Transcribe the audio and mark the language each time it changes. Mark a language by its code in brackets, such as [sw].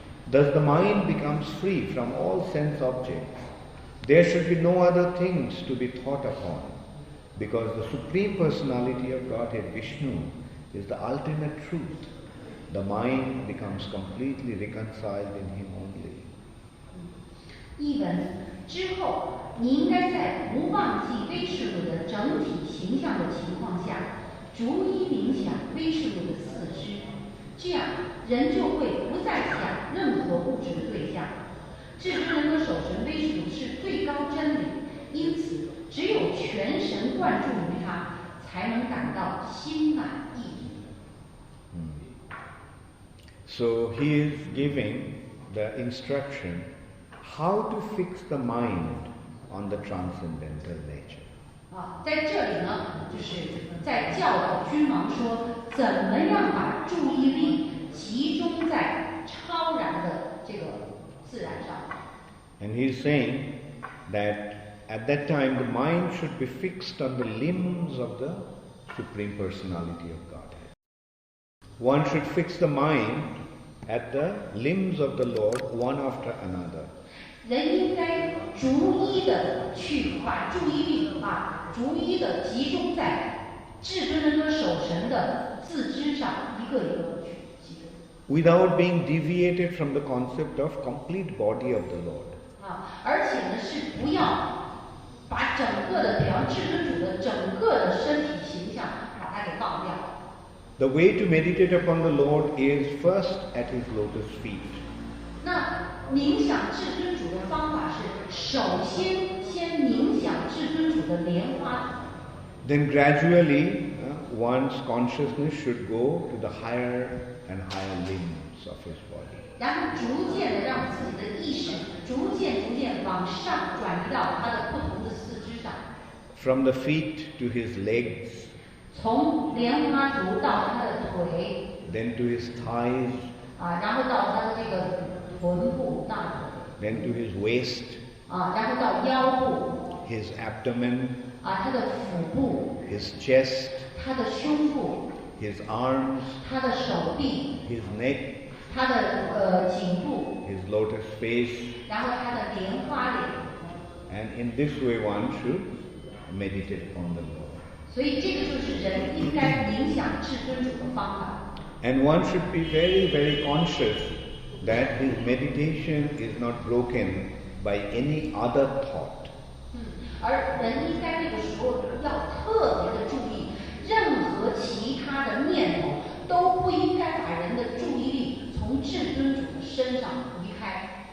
[en] Thus the mind becomes free from all sense objects. There should be no other things to be thought upon, because the Supreme Personality of Godhead, Vishnu, is the ultimate truth. The mind becomes completely reconciled in Him only. [zh] 译文之后，你应该在不忘记威势路的整体形象的情况下，逐一冥想威势路的四肢，这样人就会不再想任何物质的对象。至尊人格守神威势路是最高真理，因此只有全神贯注于它，才能感到心满意足。 [en] So he is giving the instruction how to fix the mind on the transcendental nature. [zh] 在这里呢，就是在教导君王说，怎么样把注意力集中在超然的这个自然上。 [en] And he is saying that at that time the mind should be fixed on the limbs of the Supreme Personality of Godhead. One should fix the mind at the limbs of the Lord one after another. [zh] 人应该逐一的去把注意力逐一的集中在至尊人格守神的自知上，一个一个的去集中。 [en] Without being deviated from the concept of complete body of the Lord. [zh] 而且呢是不要把整个的，比方至尊主的整个的身体形象把它给忘掉。 [en] The way to meditate upon the Lord is first at His lotus feet. [zh] 那冥想至尊主的方法是，首先冥想至尊主的莲花。 [en] Then gradually, one's consciousness should go to the higher and higher limbs of his body. [zh] 然后逐渐的让自己的意识逐渐往上转移到他的不同的四肢上。 [en] From the feet to his legs. [zh] 从莲花足到他的腿。 [en] Then to his thighs. [zh] 然后到他的这个臀部大腿。 [en] Then to his waist. [zh] 然后到腰部。 [en] His abdomen. [zh] 他的腹部。 [en] His chest. [zh] 他的胸部。 [en] His arms. [zh] 他的手臂。 [en] His neck. [zh] 他的颈部。 [en] His lotus face. [zh] 然后他的莲花脸。 [en] And in this way one should meditate upon the Lord. [zh] 所以这个就是人应该冥想至尊主的方法。 [en] And one should be very, very conscious that his meditation is not broken by any other thought. [zh] 而人应该这个时候要特别的注意，任何其他的念头都不应该把人的注意力从至尊主的身上移开。